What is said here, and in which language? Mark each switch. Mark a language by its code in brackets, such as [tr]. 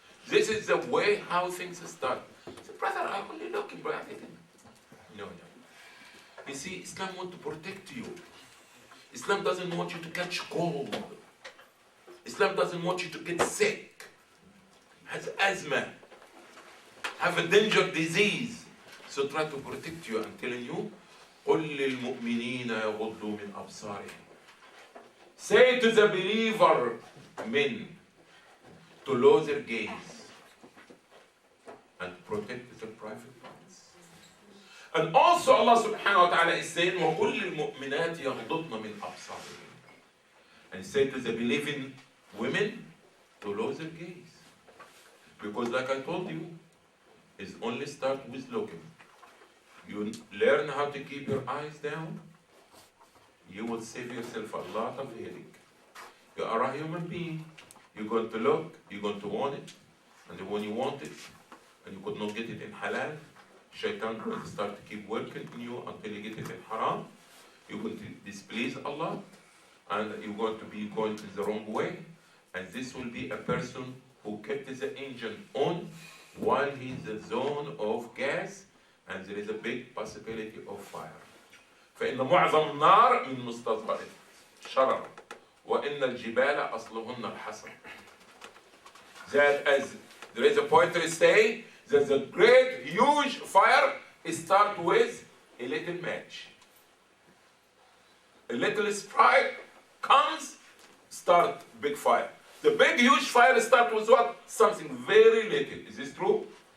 [en] This is the way how things start. So, brother, I'm only looking, but I didn't. No. You see, Islam wants to protect you. Islam doesn't want you to catch cold. Islam doesn't want you to get sick, has asthma, have a dangerous disease. So try to protect you. I'm telling you, [ar] قُلْ لِلْمُؤْمِنِينَ يَغُضُّوا مِنْ أَبْصَارِهِمْ. [en] Say to the believer men to lower their gaze and protect their private parts. And also Allah subhanahu wa ta'ala is saying, [ar] وَقُلْ لِلْمُؤْمِنَاتِ يَغْضُضْنَ مِنْ أَبْصَارِهِمْ. [en] And say to the believing women to lower their gaze. Because like I told you, it's only start with looking. You learn how to keep your eyes down, you will save yourself a lot of headache. You are a human being. You're going to look, you're going to want it, and when you want it, and you could not get it in halal, Shaitan will start to keep working in you until you get it in haram. You're going to displease Allah, and you're going to be going in the wrong way. And this will be a person who kept the engine on while he's in the zone of gas, and there is a big possibility of fire. [ar] فإن معظم النار من مستصغر شرر وإن الجبال أصلهن الحصر. [en] That as there is a poetry say that the great huge fire start with a little match. A little sprite comes, start big fire. The big huge fire start with what? Something very little. Is this true?